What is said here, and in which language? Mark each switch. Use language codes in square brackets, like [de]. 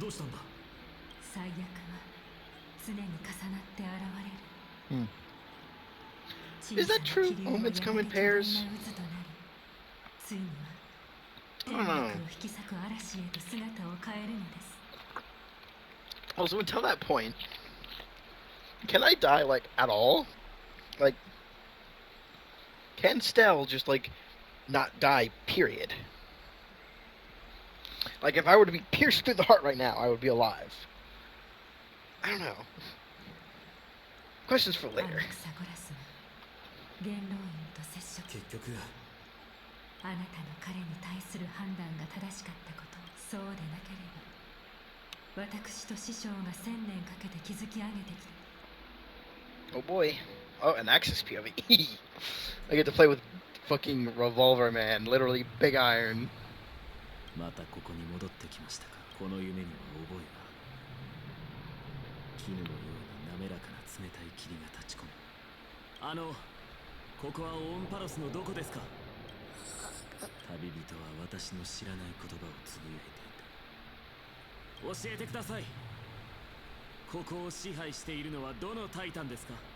[ja] どうしたんだ最悪は常に重なって現れる [en] Hmm. Is that true? Omens come in pairs? [ja] ついには [en] I don't know. [ja] 天幕を引き裂く嵐へと姿を変えるのです [en] Also, until that point, can I die, like, at all? Like, can Stell just, like, not die, period? Like, if I were to be pierced through the heart right now, I would be alive. I don't know. Questions for [ja] ア [en] later. [ja] レクサゴラスが元老院と接触結局あなたの彼に対する判断が正しかったことそうでなければ私と師匠が1000年かけて築き上げてきた [en] Oh boy. Oh, an Axis POV. I get to play with fucking Revolver Man, literally Big Iron. [ja] またここに戻ってきましたかこの夢には覚えが絹のように滑らかな冷たい霧が立ち込むここはオンパロスのどこですか旅人は私の知らない言葉をつぶやいていた教えてくださいここを支配しているのはどのタイタンですか